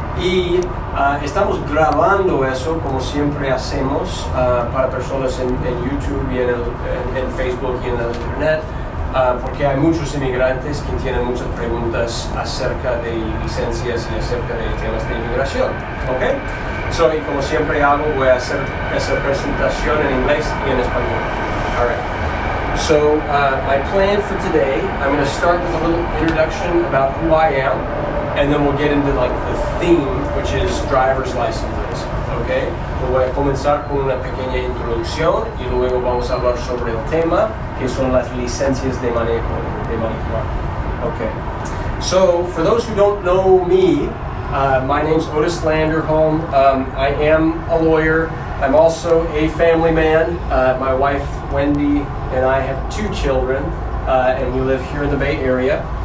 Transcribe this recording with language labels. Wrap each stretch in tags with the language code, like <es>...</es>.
<es>Y estamos grabando eso como siempre hacemos para personas en YouTube y en Facebook y en el Internet, porque hay muchos inmigrantes que tienen muchas preguntas acerca de licencias y acerca de temas de inmigración. ¿Ok? So, y como siempre hago, voy a hacer esa presentación en inglés y en español.</es> <en>All right. So my plan for today, I'm going to start with a little introduction about who I am, and then we'll get into like the theme, which is driver's licenses, okay?</en> <es>Voy a comenzar con una pequeña introducción y luego vamos a hablar sobre el tema, que son las licencias de manejo, okay?</es> <en>So, for those who don't know me, my name's Otis Landerholm. I am a lawyer. I'm also a family man. My wife, Wendy, and I have 2 children, and we live here in the Bay Area.</en>